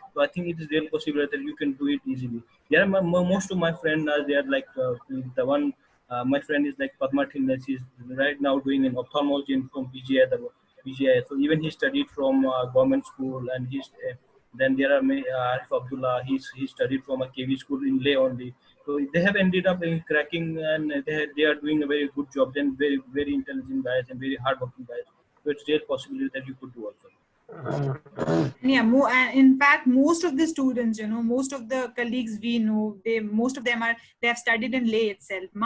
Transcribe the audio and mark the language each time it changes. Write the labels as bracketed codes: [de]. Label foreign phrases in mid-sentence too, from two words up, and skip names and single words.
[en] So I think it is real possible that you can do it easily. There are most of my friends they are like the one my friend is like Padma Tilnes. She's right now doing an ophthalmology from BGI. So even he studied from government school, and then there are Arif Abdullah. He studied from a KV school in Leh only. So they have ended up in cracking, and they are doing a very good job. Then very intelligent guys and very hardworking guys. So it's real possibility that you could do also. Yeah, in fact, most of the students, most of the colleagues we know, most of them they have studied in Leh itself.